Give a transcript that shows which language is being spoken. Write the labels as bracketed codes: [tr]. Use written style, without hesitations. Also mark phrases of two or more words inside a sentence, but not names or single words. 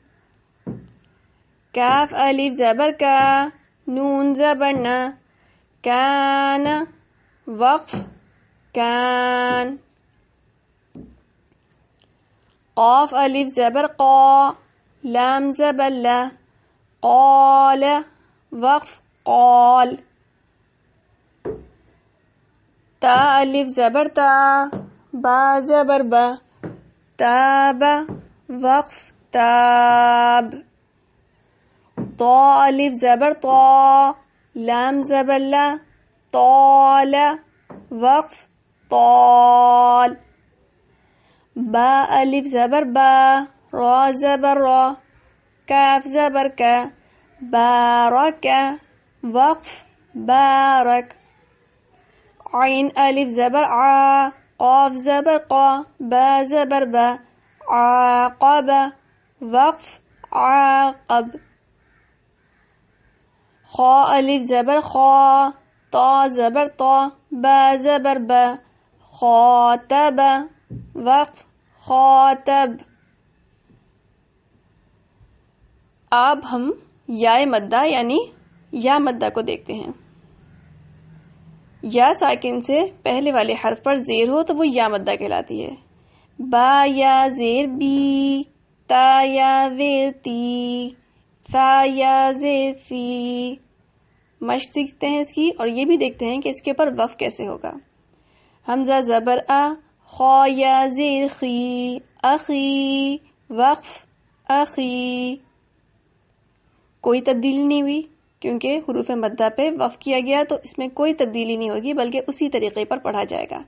[ur] کاف الف زبر کا، نون زبر نا، کان۔ وقف کان۔ قاف الف زبر قا، لام زبر لا، قال۔ وقف قال۔ تا الف زبر تا، با زبر با، تاب۔ وقف تاب۔ طا الف زبر طا، لام زبر لا، طال۔ وقف طال۔ با الف زبر با، را زبر را، کاف زبر کا، بارک۔ وقف بارک۔ عین الف زبر عا، قاف زبر قا، با زبر با، عاقب۔ وقف عاقب۔ خا الف زبر خا، تا زبر تا، با زبر با، خاطب۔ وقف خاطب۔ اب ہم یا مدہ یعنی یا مدہ کو دیکھتے ہیں۔ یا ساکن سے پہلے والے حرف پر زیر ہو تو وہ یا مدہ کہلاتی ہے۔ با یا زیر بی، تا یا زیر تی، ثا یا زیر فی۔ مشق سیکھتے ہیں اس کی اور یہ بھی دیکھتے ہیں کہ اس کے اوپر وقف کیسے ہوگا۔ حمزہ زبر آ، خا یا زیر خی، اخی۔ وقف اخی۔ کوئی تبدیلی نہیں ہوئی کیونکہ حروف مدہ پہ وقف کیا گیا تو اس میں کوئی تبدیلی نہیں ہوگی بلکہ اسی طریقے پر پڑھا جائے گا۔